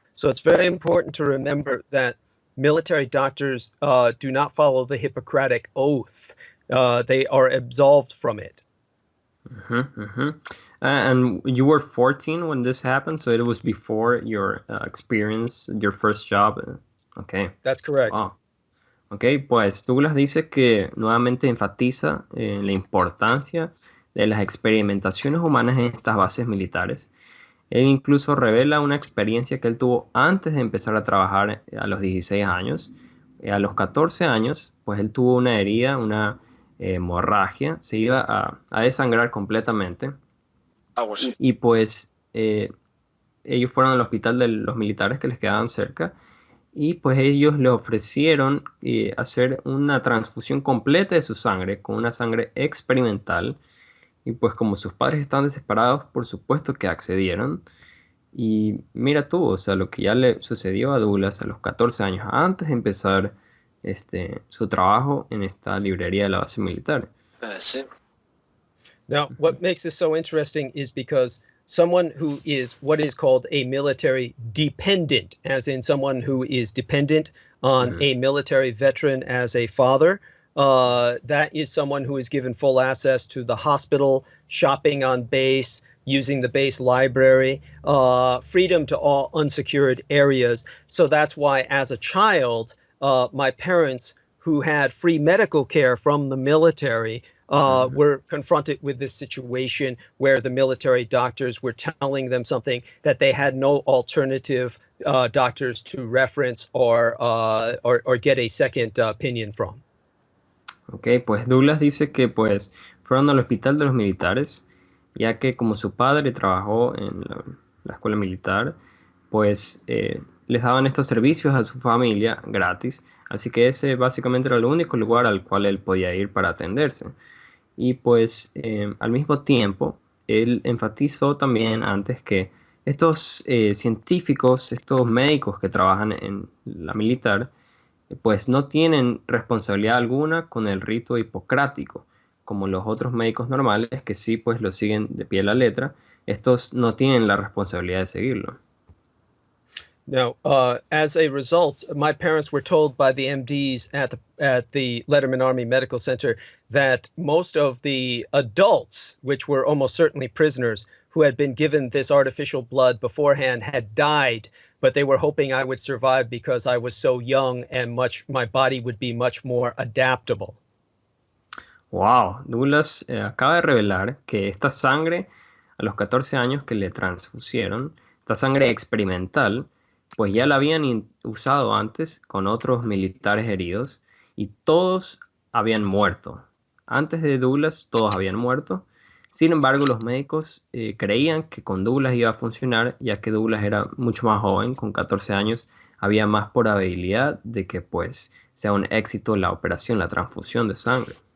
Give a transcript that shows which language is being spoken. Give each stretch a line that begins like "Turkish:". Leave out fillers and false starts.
English: So it's very important to remember that military doctors do not follow the Hippocratic Oath. They are absolved from it. And you were 14 when this happened, so it was before your experience, your first job. Okay. That's correct. Wow.
Spanish: Ok, pues Douglas dice que nuevamente enfatiza la importancia de las experimentaciones humanas en estas bases militares. Él incluso revela una experiencia que él tuvo antes de empezar a trabajar a los 16 años. A los 14 años, pues él tuvo una herida, una hemorragia, se iba a desangrar completamente. Algo así. Y pues ellos fueron al hospital de los militares que les quedaban cerca. Y pues ellos le ofrecieron hacer una transfusión completa de su sangre con una sangre experimental. Y pues como sus padres estaban desesperados, por supuesto que accedieron. Y mira tú, o sea, lo que ya le sucedió a Douglas a los 14 años antes de empezar su trabajo en esta librería de la base militar. Sí.
English: Now, what makes this so interesting is because someone who is what is called a military dependent, as in someone who is dependent on a military veteran as a father, that is someone who is given full access to the hospital, shopping on base, using the base library, freedom to all unsecured areas. So that's why, as a child, my parents, who had free medical care from the military, were confronted with this situation where the military doctors were telling them something that they had no alternative doctors to reference or get a second opinion from.
Spanish: Ok, pues Douglas dice que pues fueron al hospital de los militares, ya que como su padre trabajó en la escuela militar, pues les daban estos servicios a su familia gratis, así que ese básicamente era el único lugar al cual él podía ir para atenderse. Y pues al mismo tiempo, él enfatizó también antes que estos científicos, estos médicos que trabajan en la militar, pues no tienen responsabilidad alguna con el rito hipocrático, como los otros médicos normales que sí pues lo siguen de pie a la letra. Estos no tienen la responsabilidad de seguirlo.
English: Now, as a result, my parents were told by the MDs at the Letterman Army Medical Center that most of the adults, which were almost certainly prisoners, who had been given this artificial blood beforehand had died, but they were hoping I would survive because I was so young and my body would be much more adaptable.
Spanish: Wow, Douglas acaba de revelar que esta sangre a los 14 años que le transfusieron, esta sangre experimental, pues ya la habían usado antes con otros militares heridos y todos habían muerto. Antes de Douglas, todos habían muerto. Sin embargo, los médicos creían que con Douglas iba a funcionar, ya que Douglas era mucho más joven, con 14 años, había más probabilidad de que pues sea un éxito la operación, la transfusión de sangre.